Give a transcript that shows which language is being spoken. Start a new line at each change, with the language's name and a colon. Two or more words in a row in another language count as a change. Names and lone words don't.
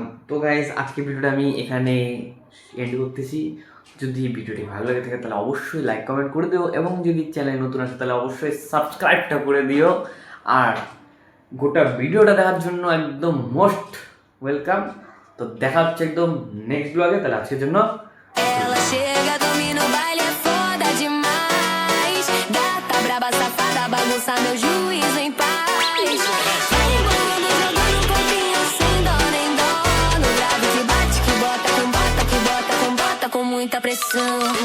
Bangla: তো গাইস আজকে ভিডিওটা আমি এখানে এন্ড করতেছি। যদি ভিডিওটি ভালো লেগে থাকে তাহলে অবশ্যই
English: like comment
Bangla: করে দিও, এবং যদি চ্যানেল নতুন আসে তাহলে অবশ্যই সাবস্ক্রাইবটা করে দিও। আর গোটা ভিডিওটা দেখার জন্য একদম
English: most welcome.
Bangla: তো দেখা হচ্ছে একদম
English: next vlog.
Bangla: তাহলে আজকের জন্য
Portuguese: Ela chega, domina o baile, é foda demais. Gata braba, safada, bagunça meu juízo em paz. Vai embolando, jogando um pouquinho sem dó nem dó. No grave que bate, que bota, com muita pressão.